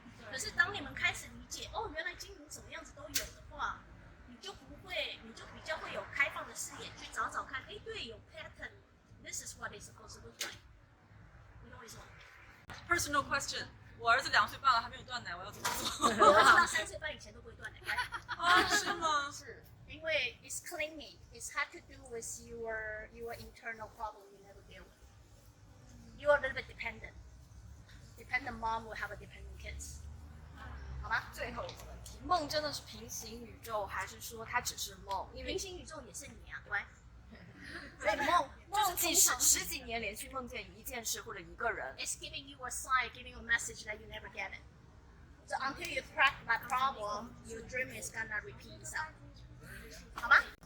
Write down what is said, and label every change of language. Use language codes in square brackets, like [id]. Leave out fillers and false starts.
[zh] 可是当你们开始理解，原来精灵什么样子都有的话，你就比较会有开放的视野去找找看，对，有 pattern。 [en] This is what it's supposed to look like。 [zh] 你懂我意思吗 [en] Personal question， [zh] 我儿子2岁半了还没有断奶，我要怎么做？我儿子到3岁半以前都不会断奶。是吗？是，因为 [en] it's clingy. It's had to do with your internal problem you never deal with. You are a little bit dependent. Dependent mom will have a dependent kids. [zh] 好吗？最后一个问题，梦真的是平行宇宙，还是说它只是梦？因为平行宇宙也是你啊，乖。所以梦十几年连续梦见一件事或者一个人。 [en] It's giving you a sign, giving you a message that you never get it. So until you crack that problem, your dream is gonna repeat itself. [zh] 好吗？